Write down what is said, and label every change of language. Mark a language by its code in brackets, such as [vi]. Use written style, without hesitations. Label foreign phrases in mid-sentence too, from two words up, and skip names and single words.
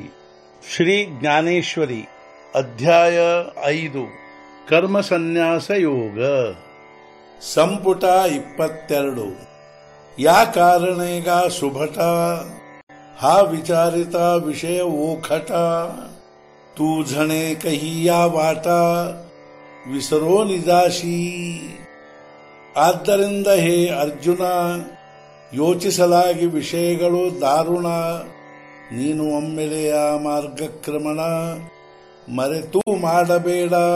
[mr] श्री ज्ञानेश्वरी अध्याय 5 कर्म संन्यास योग ಸಂಪುಟ 22 या कारणेगा सुभटा हा विचारिता विषय ओखटा। तू झणे कहिया वाटा विसरो निजाशी। [kn] ಆದ್ದರಿಂದ ಹೇ ಅರ್ಜುನ ಯೋಚಿಸಲಾಗಿ ವಿಷಯಗಳು ದಾರುಣ। ನೀನು ಒಮ್ಮೆಲೆಯ ಮಾರ್ಗಕ್ರಮಣ ಮರೆತು ಮಾಡಬೇಡ।